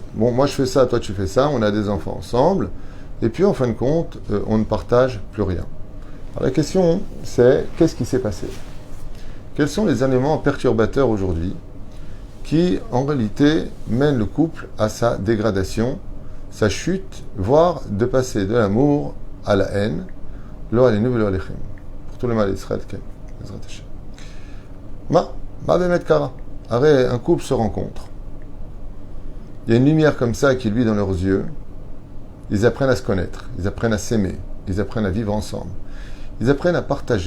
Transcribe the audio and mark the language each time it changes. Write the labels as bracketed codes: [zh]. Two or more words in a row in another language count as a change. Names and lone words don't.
[fr] Bon, moi je fais ça, toi tu fais ça, on a des enfants ensemble, et puis en fin de compte, on ne partage plus rien. Alors la question, c'est qu'est-ce qui s'est passé? Quels sont les éléments perturbateurs aujourd'hui qui, en réalité, mènent le couple à sa dégradation, sa chute, voire de passer de l'amour à la haine, [he] לא עלינו ולא עליכם. [fr] Pour tout le mal d'Israël, [he] מה באמת קרה. [fr] Arrête, un couple se rencontre. Il y a une lumière comme ça qui luit dans leurs yeux. Ils apprennent à se connaître, ils apprennent à s'aimer, ils apprennent à vivre ensemble, ils apprennent à partager.